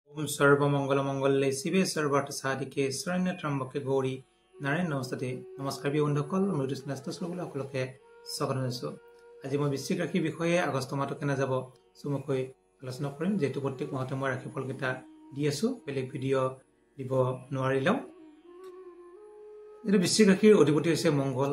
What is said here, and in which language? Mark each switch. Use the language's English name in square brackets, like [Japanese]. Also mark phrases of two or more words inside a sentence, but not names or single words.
[Sanskrit] ओम सर्वमंगलमंगले शिवे सर्वार्थसाधिके शरण्य त्र्यंबके गौरी नारायण नमस्ते। [Assamese] नमस्कार बন্ধুসকল, মৃদু স্নাস্ত সকলে সকলোকে স্বাগত জনাইছো। আজি মই বৃশ্চিক ৰাশিৰ বিষয়ে আগষ্ট মাহটো কেনে যাব চমুকৈ আলোচনা কৰিম, যেহেতু প্ৰত্যেক মাহতে মই ৰাশিফল কেইটা দি আছো, বেলেগ ভিডিঅ' দিব নোৱাৰিলেও। যেহেতু বৃশ্চিক ৰাশিৰ অধিপতি হৈছে মংগল।